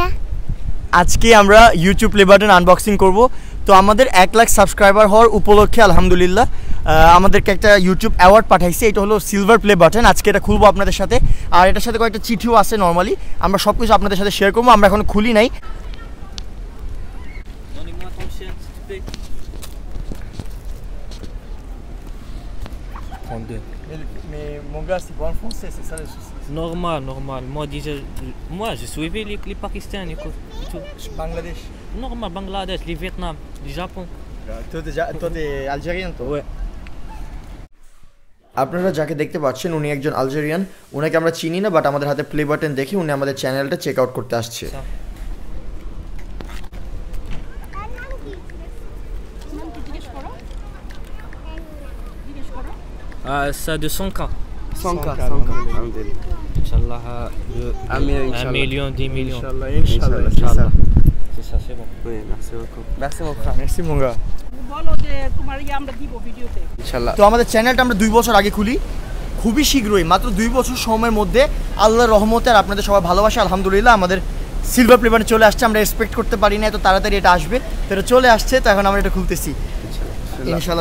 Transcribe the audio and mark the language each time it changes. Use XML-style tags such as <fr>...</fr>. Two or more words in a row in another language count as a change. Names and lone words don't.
<bn>আজকে আমরা ইউটিউব প্লে বাটন আনবক্সিং করব। তো আমাদের 1 লাখ সাবস্ক্রাইবার হওয়ার উপলক্ষে আলহামদুলিল্লাহ আমাদেরকে একটা ইউটিউব অ্যাওয়ার্ড পাঠাইছে। এটা হলো সিলভার প্লে বাটন। আজকে এটা খুলবো আপনাদের সাথে, আর এটার সাথে কয়েকটা চিঠিও আছে। নর্মালি আমরা সব কিছু আপনাদের সাথে শেয়ার করবো। আমরা এখন খুলি নাই।</bn> <fr>Mais mon gars, c'est pas en français, c'est ça le souci. Normal. Moi, je suivais les Pakistanais et tout. Bangladesh. Normal, Bangladesh, les Vietnam, les Japon. Toi, t'es algérien, toi? Ouais. আপনারা যাকে দেখতে পাচ্ছেন উনি একজন আলজেরিয়ান। ওনাকে আমরা চিনি না, বাট আমাদের হাতে প্লে বাটন দেখে উনি আমাদের চ্যানেলটা</fr> <en>check out</en> <fr>করতে আসছে। Ça de 100 ans. 100K. Inch'Allah, 1 million, 10 millions. Inch'Allah. C'est ça, c'est bon. Oui, merci beaucoup. Merci mon frère. Merci mon gars.</fr> <bn>বলো যে তোমার আমরা দিব ভিডিওতে ইনশাআল্লাহ। তো আমাদের চ্যানেলটা আমরা 2 বছর আগে খুলি, খুবই শীঘ্রই, মাত্র 2 বছর সময়ের মধ্যে আল্লাহর রহমতে আর আপনাদের সবাই ভালোবাসা আলহামদুলিল্লাহ আমাদের সিলভার প্লে বাটন চলে আসছে। আমরা এক্সপেক্ট করতে পারি না এত তাড়াতাড়ি এটা আসবে। তো এটা চলে আসছে, তো এখন আমরা এটা খুলতেছি ইনশাআল্লাহ।</bn>